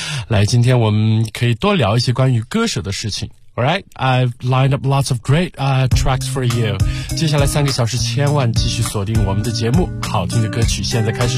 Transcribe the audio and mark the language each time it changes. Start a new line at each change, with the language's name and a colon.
Chinese: 来，今天我们可以多聊一些关于歌手的事情。
English: Alright, I've lined up lots of great tracks for you.
Chinese: 接下来三个小时千万继续锁定我们的节目，好听的歌曲现在开始。